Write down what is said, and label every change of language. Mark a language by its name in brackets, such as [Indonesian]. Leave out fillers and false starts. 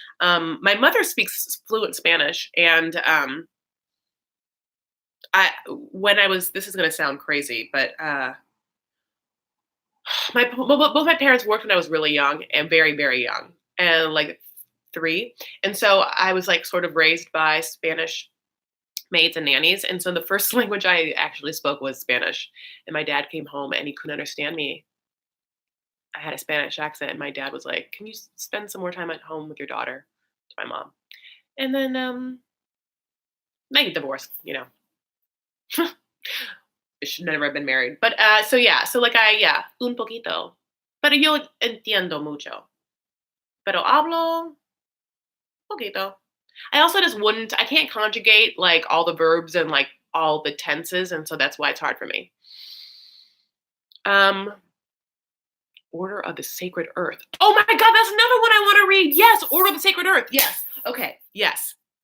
[English] My mother speaks fluent Spanish, and I when I was this is gonna sound crazy, but both my parents worked when I was really young and very very young, and like three, and so I was like sort of raised by Spanish maids and nannies, and so the first language I actually spoke was Spanish, and my dad came home and he couldn't understand me. I had a Spanish accent, and my dad was like, "Can you spend some more time at home with your daughter?" To my mom, and then they get divorced. They should never have been married. But so yeah, so like [Spanish] un poquito, pero yo entiendo mucho, pero hablo poquito. [English] I also just wouldn't. I can't conjugate like all the verbs and like all the tenses, and so that's why it's hard for me. Um, Order of the Sacred Earth. Oh my God, that's another one I want to read. Yes, Order of the Sacred Earth. Yes. Okay. Yes.